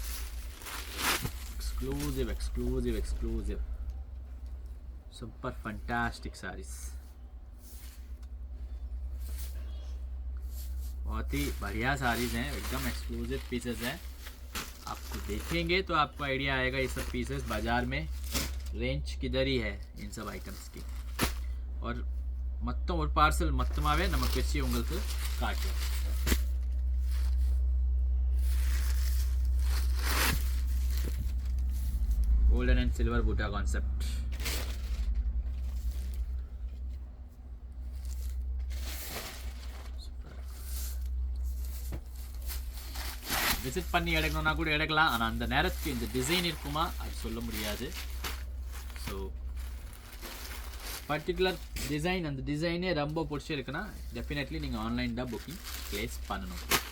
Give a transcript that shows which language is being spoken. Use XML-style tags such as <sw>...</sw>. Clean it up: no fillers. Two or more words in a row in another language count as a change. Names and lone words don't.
<en>Exclusive. Super fantastic sarees.</en> <hi>बहुत ही बढ़िया साड़ीज़ हैं. एकदम</hi> <en>exclusive pieces</en> <hi>हैं. आपको देखेंगे तो आपको आइडिया आएगा ये सब पीसेस बाज़ार में रेंज किधर ही है इन सब आइटम्स की.</hi> <ta>और மொத்தம் ஒரு பார்சல் மொத்தமாகவே நமக்கு வச்சு உங்களுக்கு காட்டுவோம்.</ta> <en>golden and silver buta concept.</en> <ta>விசிட் பண்ணி எடுக்கணும்னா கூட எடுக்கலாம். ஆனால் அந்த நேரத்துக்கு இந்த டிசைன் இருக்குமா அது சொல்ல முடியாது.</ta> <en>so particular design</en> <ta>அந்த டிசைனே ரொம்ப பிடிச்சிருக்குன்னா டெஃபினெட்லி நீங்கள் ஆன்லைன் தான்</ta> <en>booking place</en> <ta>பண்ணணும்.</ta>